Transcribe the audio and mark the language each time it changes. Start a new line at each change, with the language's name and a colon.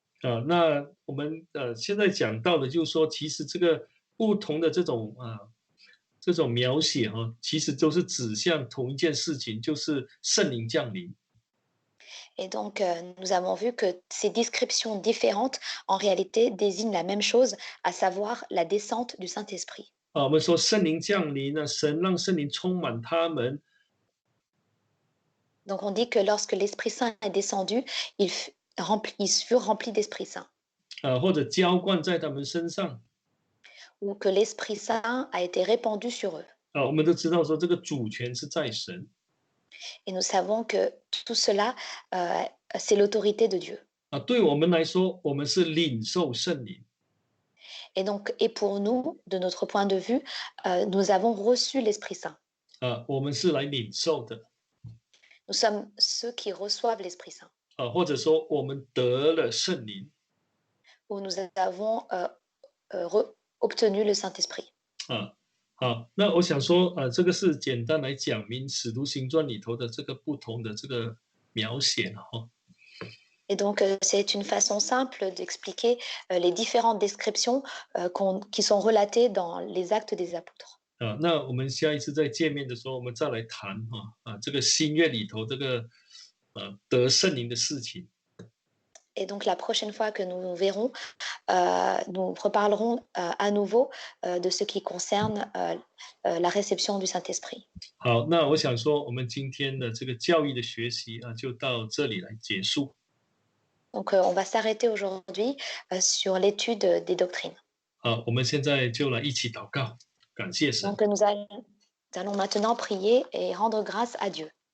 Chinese: 那我们现在讲到的，就是说，其实这个不同的这种描写其实都是指向同一件事情，就是圣灵降临。
French: Et donc, nous avons vu que ces descriptions différentes, en réalité, désignent la même chose, à savoir la descente du Saint-Esprit.
Chinese: 我们说圣灵降临呢，神让圣灵充满他们，
French: Donc, on dit que lorsque l'Esprit Saint est descendu, ils furent remplis d'Esprit Saint,
Chinese: 或者浇灌在他们身上。
French: ou que l'Esprit Saint a été répandu sur eux.
Chinese: 我们都知道说这个主权是在神。
French: Et nous savons que tout cela, c'est l'autorité de Dieu.
Chinese: 对我们来说，我们是领受圣灵。
French: Et donc, et pour nous, de notre point de vue, nous avons reçu l'Esprit Saint.
Chinese: 我们是来领受的。
French: Nous sommes ceux qui reçoivent l'Esprit Saint.
Chinese: 或者说我们得了圣灵。
French: Où nous avons obtenu le Saint-Esprit.
Chinese: 好，那我想说，这个是简单来讲明《使徒行传》里头的这个不同的这个描写哈。
French: Et donc, c'est une façon simple d'expliquer les différentes descriptions qui sont relatées dans les actes des apôtres.
Chinese: 那我们下一次再见面的时候，我们再来谈这个新月里头这个得圣灵的事情。
French: Et donc la prochaine fois que nous nous verrons, nous reparlerons à nouveau de ce qui concerne la réception du Saint-Esprit.
Chinese: 好，那我想说，我们今天的这个教义的学习就到这里来结束。
French: Donc on va s'arrêter aujourd'hui sur l'étude des doctrines.
Chinese: 好，我们现在就来一起祷告，感谢神。
French: Donc nous allons maintenant prier et rendre grâce à Dieu.